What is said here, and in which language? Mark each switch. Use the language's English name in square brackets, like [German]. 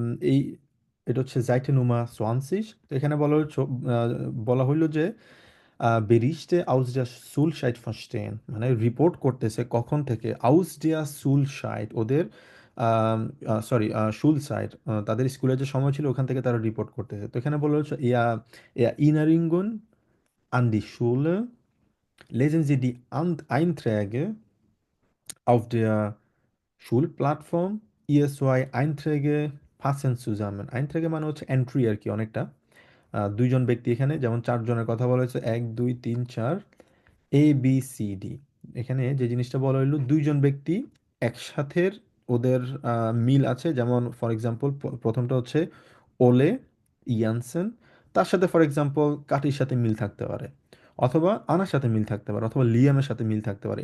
[Bangla] এই এটা হচ্ছে জাইটেনুমা সোয়ানসিস। তো এখানে বলা হইলো যে [German] Berichte aus der Schulzeit verstehen, [Bangla] মানে রিপোর্ট করতেছে কখন থেকে? [German] aus der Schulzeit, [Bangla] ওদের সরি Schulzeit, তাদের স্কুলের যে সময় ছিল ওখান থেকে তারা রিপোর্ট করতেছে। তো এখানে বলা হচ্ছে [German] Erinnerungen an die Schule, lesen Sie die Einträge auf der Schulplattform, ihr zwei Einträge passen zusammen। [Bangla] Einträge মানে হচ্ছে এন্ট্রি আর কি অনেকটা। দুইজন ব্যক্তি এখানে যেমন চারজনের কথা বলা হয়েছে, 1 2 3 4, এ বি সি ডি। এখানে যে জিনিসটা বলা হইলো দুইজন ব্যক্তি একসাথে ওদের মিল আছে। যেমন ফর এক্সাম্পল প্রথমটা হচ্ছে ওলে ইয়ানসেন, তার সাথে ফর এক্সাম্পল কাটির সাথে মিল থাকতে পারে, অথবা আনার সাথে মিল থাকতে পারে, অথবা লিয়ামের সাথে মিল থাকতে পারে।